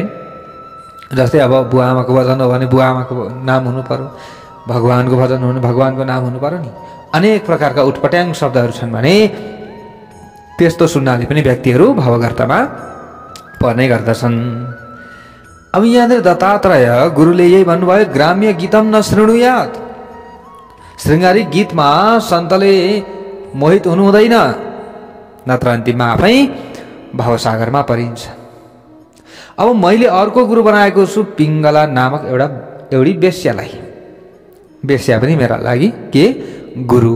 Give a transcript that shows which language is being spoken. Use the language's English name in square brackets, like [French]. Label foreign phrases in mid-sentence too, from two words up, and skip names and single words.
[Nepali] जस्तै अब बुवा आमाको भजन हो भने बुवा आमाको नाम हुनु पर्यो, भगवानको भजन हो भने भगवानको नाम हुनु पर्यो नि। अनेक प्रकारका उटपट्याङ शब्दहरू छन् भने त्यस्तो सुन्नाले पनि व्यक्तिहरू भावगर्तमा पर्ने गर्दछन्। अब यहाँनिर दत्तात्रेय गुरुले यही भन्नुभयो, [Sanskrit] ग्राम्य गीतम न शृणुयात, [Nepali] श्रृङ्गारिक गीतमा सन्तले मोहित हुनु हुँदैन, नत्र अन्तिममा आफै भावसागरमा परिन्छ। अब मैले अर्को गुरु बनाएको छु पिङ्गला नामक एउटी वेश्यालाई। वेश्या पनि मेरा लागि के गुरु।